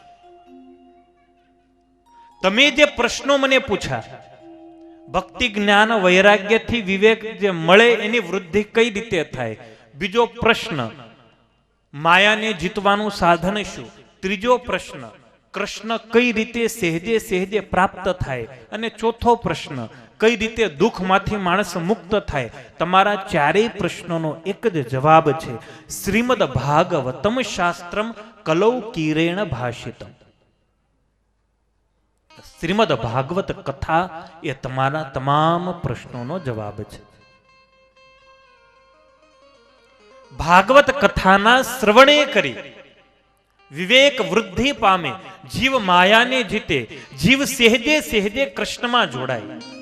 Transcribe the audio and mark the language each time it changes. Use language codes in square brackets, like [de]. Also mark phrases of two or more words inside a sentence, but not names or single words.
[gu] તમે જે પ્રશ્નો મને પૂછ્યા, ભક્તિ જ્ઞાન વૈરાગ્યથી વિવેક જે મળે એની વૃદ્ધિ કઈ રીતે થાય, બીજો પ્રશ્ન માયાને જીતવાનું સાધન શું, ત્રીજો પ્રશ્ન કૃષ્ણ કઈ રીતે સહેજે સહેજે પ્રાપ્ત થાય, અને ચોથો પ્રશ્ન કઈ રીતે દુઃખમાંથી માણસ મુક્ત થાય. તમારા ચારેય પ્રશ્નોનો એક જ જવાબ છે, [sa] श्रीमद भागवतम शास्त्रम कलौ कीरेण भाषितम. [gu] શ્રીમદ ભાગવત કથા એ તમારા તમામ પ્રશ્નોનો જવાબ છે. ભાગવત કથાના શ્રવણે કરી વિવેક વૃદ્ધિ પામે, જીવ માયાને જીતે, જીવ સહેજે સહેજે કૃષ્ણમાં જોડાય.